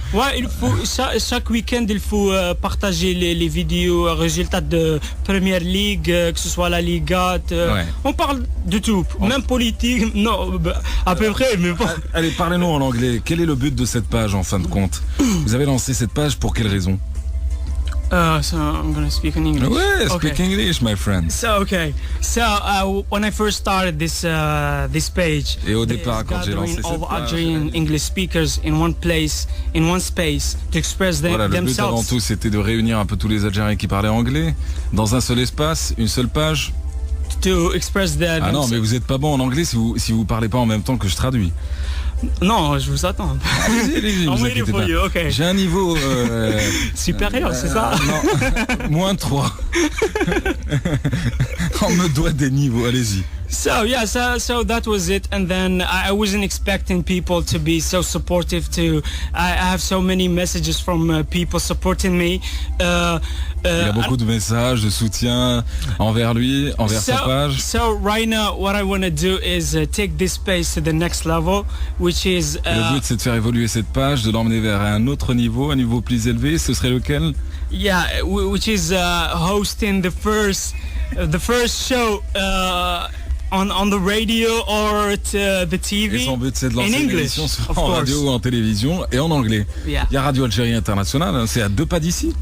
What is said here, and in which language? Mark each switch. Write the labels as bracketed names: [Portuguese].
[French] Ouais, il faut chaque week-end il faut partager les vidéos résultats de Premier League, que ce soit la Liga. On parle de tout, même politique. Non, à peu près, mais pas. Allez, parlez-nous en anglais. Quel est le but de cette page en fin de compte? Vous avez lancé cette page pour quelle raison? [English] So I'm gonna speak in English. Ouais, speak English, my friend. So when I first started this page, [French] et au départ, quand j'ai lancé cette page, [English] Algerian English speakers in one place, in one space, to express [French] voilà, [English] themselves. [French] Le but avant tout, c'était de réunir un peu tous les Algériens qui parlaient anglais dans un seul espace, une seule page. [English] To express their. [French] Ah non, mais vous êtes pas bon en anglais si vous parlez pas en même temps que je traduis. Non, je vous attends. Allez-y, vous inquiétez pas. Okay. J'ai un niveau supérieur, c'est ça? Non, moins 3. On me doit des niveaux, allez-y. [English] So that was it, and then I wasn't expecting people to be so supportive. I have so many messages from people supporting me. [French] Il y a beaucoup de messages de soutien envers lui, envers sa page. [English] So right now, what I want to do is take this page to the next level, which is. [French] Le but, c'est de faire évoluer cette page, de l'emmener vers un autre niveau, un niveau plus élevé. Ce serait lequel? [English] Yeah, which is hosting the first show on the radio or the TV. [French] Et son but, c'est de lancer une émission [English] of [French] en [English] course. [French] radio ou en télévision et en anglais. [English] Yeah. [French] Il y a Radio Algérie Internationale, hein, c'est à 2 pas d'ici.